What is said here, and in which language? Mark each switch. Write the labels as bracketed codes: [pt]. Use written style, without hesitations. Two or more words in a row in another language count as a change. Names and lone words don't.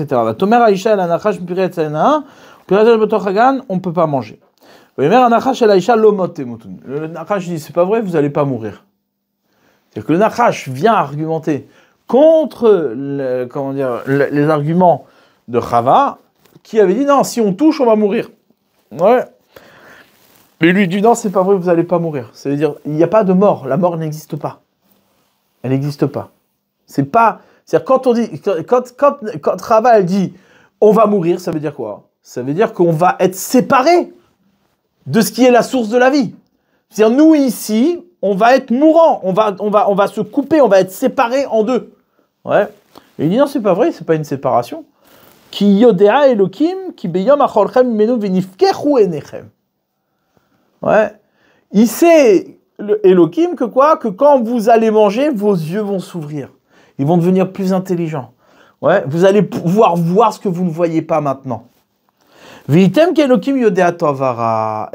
[he] ותאמר האישה אל הנחש מפרי עץ הנאה, ופרי עץ בתוך הגן, [fr] on ne peut pas manger. [he] ויאמר הנחש אל האישה לא מות תמותון. [fr] Le Nachash dit, c'est pas vrai, vous allez pas mourir. C'est-à-dire que le Nachash vient argumenter contre les arguments de Chava, qui avait dit, non, si on touche, on va mourir. Ouais. Mais lui dit, non, c'est pas vrai, vous allez pas mourir. Ça veut dire, il n'y a pas de mort, la mort n'existe pas. Elle n'existe pas. C'est-à-dire quand on dit, quand Chava elle dit on va mourir, ça veut dire quoi? Ça veut dire qu'on va être séparé de ce qui est la source de la vie. C'est-à-dire nous ici, on va être mourant, on va se couper, on va être séparés en deux. Ouais. Et il dit non, c'est pas vrai, c'est pas une séparation. [he] כי יודע אלוהים כי ביום אכלכם ממנו ונפקחו עיניכם. [fr] Ouais. Il sait, Elohim, que quoi? Que quand vous allez manger, vos yeux vont s'ouvrir. Ils vont devenir plus intelligents. Ouais. Vous allez pouvoir voir ce que vous ne voyez pas maintenant. [he] והייתם כאלהים ידעי טוב ורע.